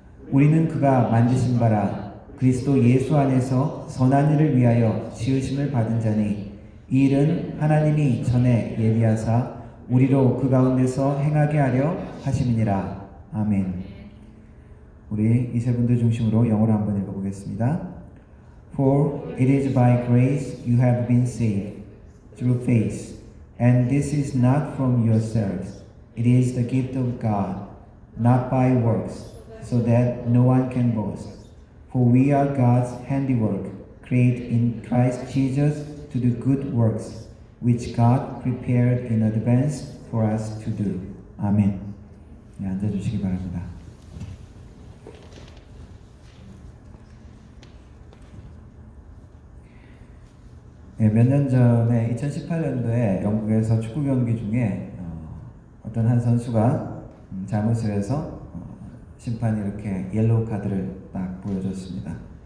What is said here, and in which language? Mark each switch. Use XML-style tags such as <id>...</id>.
<ko>우리는 그가 만드신 바라 그리스도 예수 안에서 선한 일을 위하여 지으심을 받은 자니 이 일은 하나님이 전에 예비하사 우리로 그 가운데서 행하게 하려 하심이니라. 아멘. 우리 이 세 분들 중심으로 영어로 한번 읽어보겠습니다.</ko> <en>For it is by grace you have been saved through faith, and this is not from yourselves. It is the gift of God, not by works, so that no one can boast. For we are God's handiwork, created in Christ Jesus to do good works, which God prepared in advance for us to do.</en> <ko>아멘. 네, 앉아주시기 바랍니다. 네, 몇 년 전에 2018년도에 영국에서 축구 경기 중에 어떤 한 선수가 잘못을 해서 심판이 이렇게 옐로우 카드를 딱 보여줬습니다.</ko>